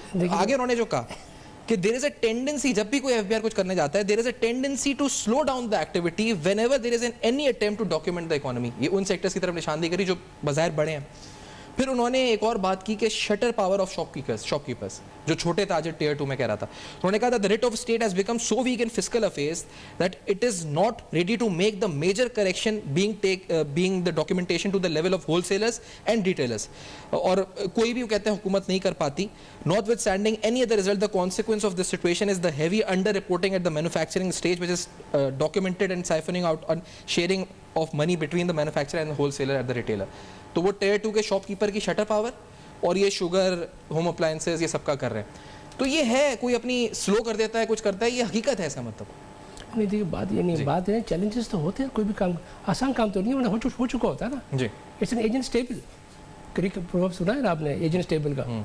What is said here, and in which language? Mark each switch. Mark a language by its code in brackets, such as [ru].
[ur] آگے انہوں نے جو کہا کہ [en] there is a tendency, [ur] جب بھی کوئی ایف بی آر کچھ کرنے جاتا ہے، [en] There is a tendency to slow down the activity whenever there is an any attempt to document the economy. [ur] یہ ان سیکٹرز کی طرف نشاندہی کری جو بظاہر بڑے ہیں. پھر انہوں نے ایک اور بات کی کہ shutter power of shop keepers, جو چھوٹے تاجر ٹیئر 2 میں کہہ رہا تھا. انہوں نے کہا تھا [en] the writ of state has become so weak in fiscal affairs that it is not ready to make the major correction being the documentation to the level of wholesalers and retailers. [ur] اور کوئی بھی کہتے ہیں حکومت نہیں کر پاتی. [en] Notwithstanding any other result, the consequence of this situation is the heavy under reporting at the manufacturing stage, which is documented and siphoning out on sharing of money between the manufacturer and the wholesaler at the retailer. [ur] تو وہ tier 2 کے shop keeper کی shutter power اور یہ sugar, home appliances, یہ سب کا کر رہے ہیں. تو یہ ہے کوئی اپنی سلو کر دیتا ہے، کچھ کرتا ہے، یہ حقیقت ہے اس کا مطلب؟ نہیں دیکھیے، بات یہ نہیں، بات ہے چیلنجز تو ہوتے ہیں. کوئی بھی کام آسان کام تو نہیں ہو چکا ہوتا ہے نا. جی. It's an agent stable. Proverb سنا ہے نا آپ نے ایجنٹ اسٹیبل کا.